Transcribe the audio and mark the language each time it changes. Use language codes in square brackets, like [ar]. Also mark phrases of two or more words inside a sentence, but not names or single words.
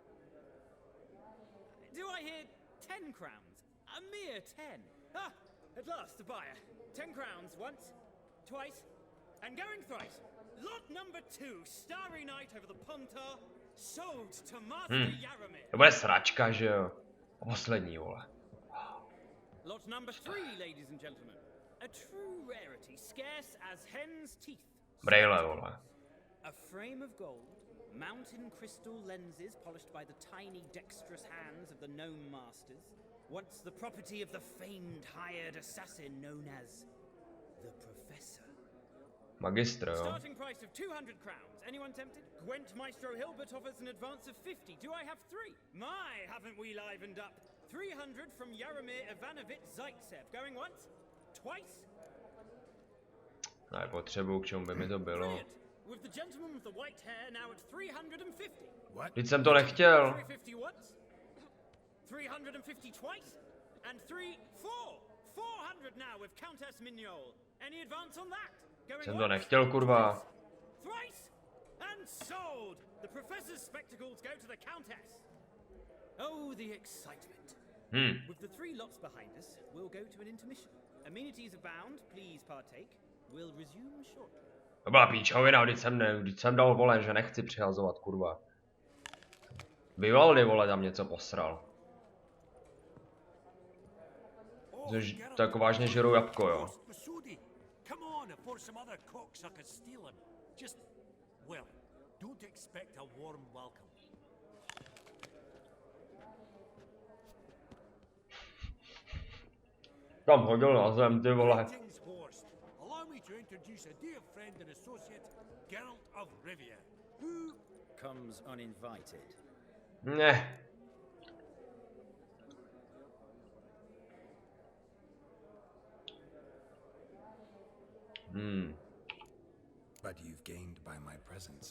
[en] Do I hear 10 crowns? A mere 10. Ah, at last a buyer. 10 crowns once, twice, and going thrice. Lot number 2, Starry Night over the Pontar, sold to Master Jaromir. [cs] To bude sračka, že jo? Poslední, vole. [en] Lot number 3, ladies and gentlemen. A true rarity, scarce as hen's teeth. [cs] Brejle, vole. [en] A frame of gold, mountain crystal lenses polished by the tiny dexterous hands of the gnome masters, once the property of the famed hired assassin known as the Professor. [cs] Magistro, jo. [en] Starting price of 200 crowns. Anyone tempted? Gwent Maestro Hilbert offers an advance of 50. Do I have 3? My, haven't we livened up? 300 from Jaromir Ivanovich Zaitsev. Going once? Twice? [cs] Ne, potřebuju, k čemu by mi to bylo. [en] Brilliant. With the gentleman with the white hair now at 350. What? [cs] Teď jsem to nechtěl. [en] 350 once? 350 twice? And 400 now with Countess Mignol. Any advance on that? Going [cs] Jsem to [en] once? [cs] nechtěl, kurva. [en] Thrice? And sold! The Professor's spectacles go to the Countess. Oh, the excitement. With the 3 lots behind us, we'll go to an intermission. Amenities abound, please partake. We'll resume shortly. [cs] To byla píčovina, vždyť jsem dal, vole, že nechci přihazovat, kurva. Vivaldi, vole, tam něco posral. Což tak vážně žerou jabko, jo. [en] Come on, before some other cocksuckers steal him. Just, well, don't expect a warm welcome. [cs] Tam hodil na zem, ty vole. [en] Greetings, Horst. Allow me to introduce a dear friend and associate, Geralt of Rivia, who comes uninvited. [cs] Ne. [en] But you've gained by my presence.